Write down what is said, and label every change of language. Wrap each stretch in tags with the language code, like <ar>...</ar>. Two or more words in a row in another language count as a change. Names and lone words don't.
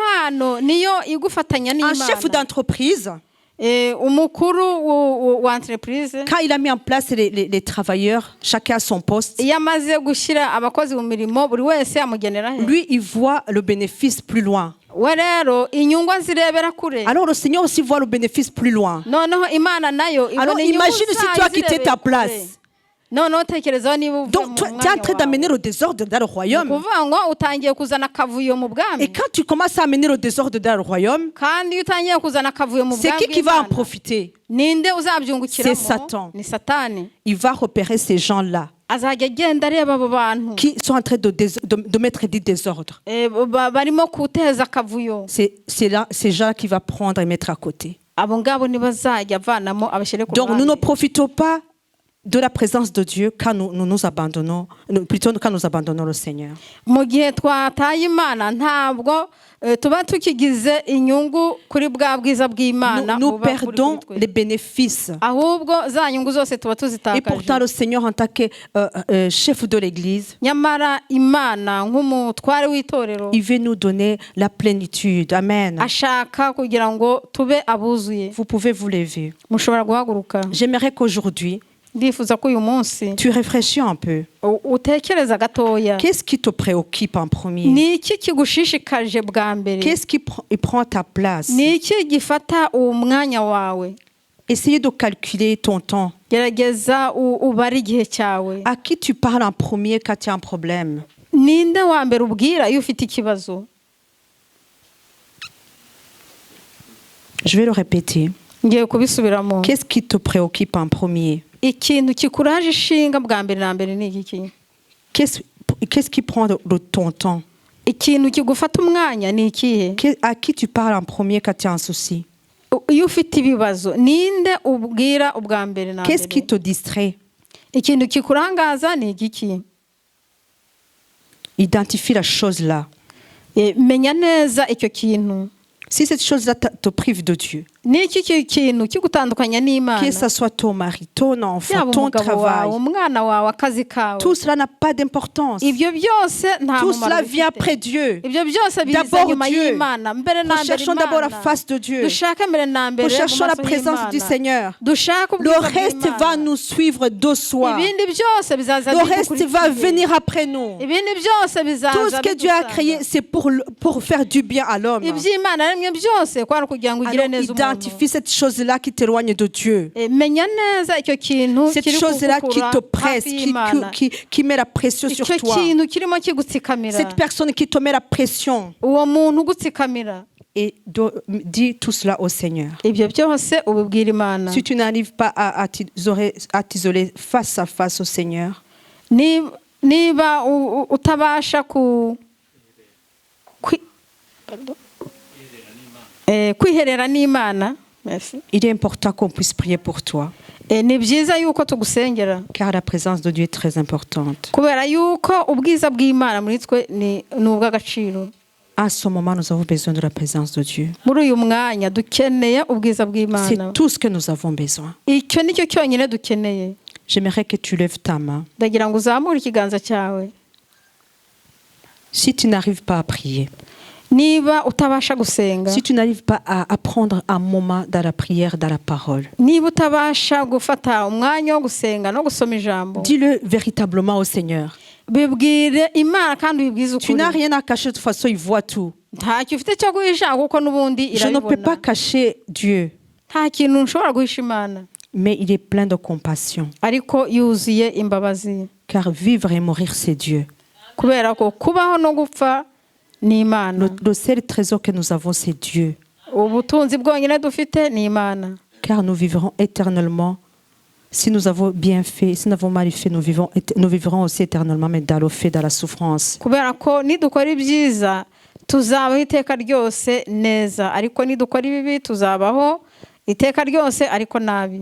<fr>Un chef d'entreprise, quand il a mis en place les travailleurs, chacun à son poste, lui, il voit le bénéfice plus loin. Alors le Seigneur aussi voit le bénéfice plus loin. Alors imagine si tu as quitté ta place.</fr> <rw>noneho tekerezaho niba uvuye</rw> <fr>Donc</fr> <rw>mu</rw> <fr>tu es en</fr> <rw>mwanya</rw> <fr>train d'amener</fr> <rw>wawe</rw> <fr>le désordre dans le royaume.</fr> <rw>ukuvuga ngo utangiye kuzana akavuyo mu bwami</rw> <fr>Et quand tu commences à amener le désordre dans le royaume,</fr> <rw>kandi iyo utangiye kuzana akavuyo mu</rw> <fr>c'est</fr> <rw>bwami</rw> <fr>qui va en</fr> <rw>bw'Imana</rw> <fr>profiter?</fr> <rw>ninde uzabyungukiramo</rw> <fr>C'est Satan.</fr> <rw>ni satani</rw> <fr>Il va repérer ces gens-là</fr> <rw>azajya agenda areba abo bantu</rw> <fr>qui sont en train de mettre du désordre.</fr> <rw>barimo guteza akavuyo</rw> <fr>C'est là ces gens qui va prendre et mettre à côté.</fr> <rw>abo ngabo ntibazajya avanamo abashyire ku</rw> <fr>Donc nous ne</fr> <rw>ruhande</rw> <fr>profitons pas de la présence de Dieu quand nous abandonnons, plutôt quand nous abandonnons le Seigneur.</fr> <rw>mu gihe twataye imana ntabwo tuba tukigize inyungu kuri bwa bwiza bw'imana</rw> <fr>Nous</fr> <rw>buba buri</rw> <fr>perdons</fr> <rw>kuri twe.</rw> <fr>les bénéfices.</fr> <rw>ahubwo za nyungu zose tuba</rw> <fr>Et pourtant,</fr> <rw>tuzitakaje</rw> <fr>le Seigneur, en tant que chef de l'Église,</fr> <rw>nyamara imana nk'umutware w'itorero</rw> <fr>il veut nous donner la plénitude. Amen.</fr> <rw>ashaka kugira ngo tube abuzuye</rw> <fr>Vous pouvez vous lever.</fr> <rw>mushobora guhaguruka</rw> <fr>J'aimerais qu'aujourd'hui,</fr> <rw>ndifuza ko uyu munsi</rw> <fr>tu réfléchis un peu.</fr> <rw>utekereza gatoya</rw> <fr>Qu'est-ce qui te préoccupe en premier?</fr> <rw>ni iki kigushishikaje bwa mbere</rw> <fr>Qu'est-ce qui prend ta place?</fr> <rw>ni iki gifata uwo mwanya wawe</rw> <fr>Essayez de calculer ton temps.</fr> <rw>gerageza ubare igihe cyawe</rw> <fr>À qui tu parles en premier quand tu as un problème?</fr> <rw>ninde wa mbere ubwira iyo ufite ikibazo</rw> <fr>Je vais le répéter.</fr> <rw>ngiye kubisubiramo</rw> <fr>Qu'est-ce qui te préoccupe en premier?</fr> <rw>ikintu kikuraje ishinga bwa mbere na mbere ni iki</rw> <fr>Qu'est-ce qui prend ton temps?</fr> <rw>ikintu kigufata umwanya ni ikihe</rw> <fr>À qui tu parles en premier quand tu as un souci?</fr> <rw>iyo ufite ibibazo ninde ubwira ubwa mbere na</rw> <fr>Qu'est-ce qui</fr> <rw>mbere</rw> <fr>te distrait?</fr> <rw>ikintu kikurangaza ni igiki</rw> <fr>Identifie la chose là.</fr> <rw>menya neza icyo kintu</rw> <fr>Si cette chose-là te prive de Dieu,</fr> <rw>ni iki kintu kigutandukanya n'imana</rw> <fr>que ce soit ton mari, ton enfant,</fr> <rw>yaba</rw> <fr>ton</fr> <rw>umugabo wawe</rw> <fr>travail,</fr> <rw>umwana wawe akazi kawe</rw> <fr>tout cela n'a pas d'importance.</fr> <rw>ibyo byose nta</rw> <fr>Tout</fr> <rw>mumaro</rw> <fr>cela vient</fr> <rw>bifite</rw> <fr>après Dieu.</fr> <rw>ibyo byose biza</rw> <fr>D'abord</fr> <rw>nyuma</rw> <fr>Dieu.</fr> <rw>y'imana mbere na mbere</rw> <fr>Recherchons d'abord la</fr> <rw>imana</rw> <fr>face de Dieu.</fr> <rw>dushake mbere na mbere mu</rw> <fr>Recherchons la</fr> <rw>maso</rw> <fr>présence du</fr> <rw>y'Imana.</rw> <fr>Seigneur.</fr> <rw>dushake</rw> <fr>Le</fr> <rw>ubwiza</rw> <fr>reste va</fr> <rw>bw'Imana.</rw> <fr>nous suivre de soi.</fr> <rw>ibindi byose bizaza</rw> <fr>Le reste va</fr> <rw>bidukurikiye.</rw> <fr>venir après nous.</fr> <rw>ibindi byose bizaza</rw> <fr>Tout ce que Dieu a</fr> <rw>bidusanga.</rw> <fr>créé, c'est pour faire du bien à l'homme.</fr> <rw>iby'imana yaremye byose kwari kugira ngo ugire</rw> <fr>Alors</fr> <rw>neza umuntu</rw> <fr>identifie cette chose-là qui t'éloigne de Dieu.</fr> <rw>menya neza icyo kintu</rw> <fr>Cette</fr> <rw>kiri</rw> <fr>chose-là qui</fr> <rw>kugukura</rw> <fr>te presse,</fr> <rw>hafi y'Imana.</rw> <fr>qui met la pression sur</fr> <rw>icyo</rw> <fr>toi.</fr> <rw>kintu kirimo kigutsikamira</rw> <fr>Cette personne qui te met la pression.</fr> <rw>uwo muntu ugutsikamira</rw> <fr>Et dis tout cela au Seigneur.</fr> <rw>ibyo byose ubibwira imana</rw> <fr>Si tu n'arrives pas à t'isoler face à face au Seigneur,</fr> <rw>niba utabasha kwiherera n'imana</rw> <fr>il est important qu'on puisse prier pour toi.</fr> <rw>ni byiza yuko tugusengera</rw> <fr>Car la présence de Dieu est très importante.</fr> <rw>kubera yuko ubwiza bw'imana muri twe ni ubw'agaciro</rw> <fr>À ce moment, nous avons besoin de la présence de Dieu.</fr> <rw>muri uyu mwanya dukeneye ubwiza bw'imana</rw> <fr>C'est tout ce que nous avons besoin.</fr> <rw>icyo nicyo cyonyine dukeneye</rw> <fr>J'aimerais que tu lèves ta main.</fr> <rw>ndagira ngo uzamure ikiganza cyawe</rw> <fr>Si tu n'arrives pas à prier,</fr> <rw>niba utabasha gusenga</rw> <fr>si tu n'arrives pas à prendre un moment dans la prière, dans la parole,</fr> <rw>niba utabasha gufata umwanya wo gusenga no gusoma ijambo</rw> <fr>dis-le véritablement au Seigneur.</fr> <rw>bibwire imana kandi ubibwize</rw> <fr>Tu</fr> <rw>ukuri</rw> <fr>n'as rien à cacher, de toute façon, il voit tout.</fr> <rw>ntacyo ufite cyo guhisha kuko n'ubundi</rw> <fr>Je ne peux pas</fr> <rw>irabibona</rw> <fr>cacher Dieu,</fr> <rw>nta kintu nshobora guhisha imana</rw> <fr>mais il est plein de compassion.</fr> <rw>ariko yuzuye imbabazi</rw> <fr>Car vivre et mourir, c'est Dieu.</fr> <rw>kubera ko kubaho no gupfa ni imana</rw> <fr>Le seul trésor que nous avons, c'est Dieu.</fr> <rw>ubutunzi bwonyine dufite ni imana</rw> <fr>Car nous vivrons éternellement. Si nous avons bien fait, si nous avons mal fait, nous vivrons aussi éternellement, mais dans le fait, dans la souffrance.</fr> <rw>kubera ko nidukora ibyiza tuzabaho iteka ryose neza ariko nidukora ibibi tuzabaho iteka ryose ariko nabi</rw>